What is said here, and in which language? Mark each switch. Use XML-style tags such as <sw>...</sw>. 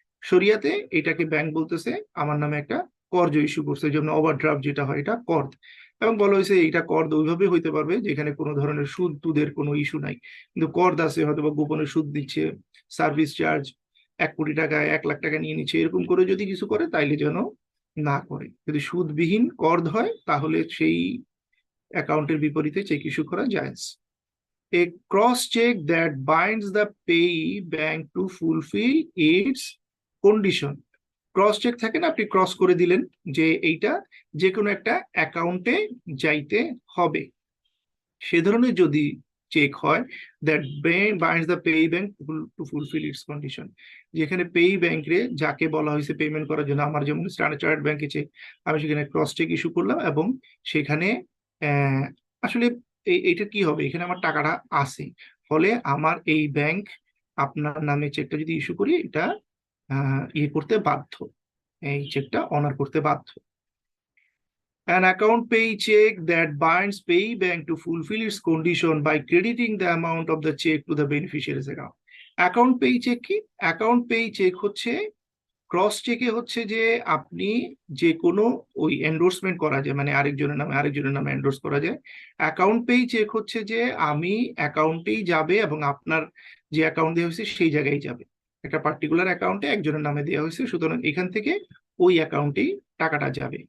<bn>শরিয়াতে এটাকে ব্যাংক বলতেছে আমার নামে একটা কর্জ ইস্যু করছে, যেমন ওভারড্রাফট যেটা হয় এটা কর্দ, এবং বলা হয়েছে এইটা কর্দ ওইভাবে হইতে পারবে যেখানে কোনো ধরনের সুদের কোনো ইস্যু নাই, কিন্তু কর্দ আছে, হয়তো বা গোপনে সুদ দিচ্ছে, সার্ভিস চার্জ, 1 কোটি টাকা 1 লাখ টাকা নিয়ে নিচ্ছে এরকম করে যদি কিছু করে তাইলে যেন না করে। যদি সুদবিহীন কর হয় তাহলে সেই অ্যাকাউন্টের বিপরীতে চেক ইস্যু করা যায়।</bn> <en>A cross check that binds the payee bank to fulfill its condition.</en> <bn>Cross check থাকে না, আপনি ক্রস করে দিলেন যে এইটা যে কোনো একটা অ্যাকাউন্টে যাইতে হবে, সে ধরনের যদি চেক হয়</bn> <en>that binds the pay bank to fulfil its condition,</en> <bn>যেখানে পে ব্যাংকে যাকে বলা হয়েছে পেমেন্ট করার জন্য, আমার যেমন স্ট্যান্ডার্ড চার্টার্ড ব্যাংকে চেক, আমি সেখানে ক্রস চেক ইস্যু করলাম এবং সেখানে আসলে এইটা কি হবে, এখানে আমার টাকাটা আছে, ফলে আমার এই ব্যাংক আপনার নামে চেকটা যদি ইস্যু করি এটা ইয়ে করতে বাধ্য, এই চেকটা অনার করতে বাধ্য।</bn> <en>An account pay check that binds pay bank to fulfill its condition by crediting the amount of the check to the beneficiary's account. Account pay check</en> <bn>কি? Account pay check হচ্ছে ক্রস চেকে হচ্ছে যে আপনি যে কোনো ওই এন্ডোর্সমেন্ট করা যায়, মানে আরেকজনের নামে এন্ডোর্স করা যায়। অ্যাকাউন্ট পেই চেক হচ্ছে যে আমি অ্যাকাউন্টেই যাবে এবং আপনার যে অ্যাকাউন্ট দেওয়া হয়েছে সেই জায়গায় যাবে, একটা পার্টিকুলার অ্যাকাউন্টে একজনের নামে দেওয়া হয়েছে, সুতরাং এখান থেকে ওই অ্যাকাউন্টেই টাকাটা যাবে।</bn>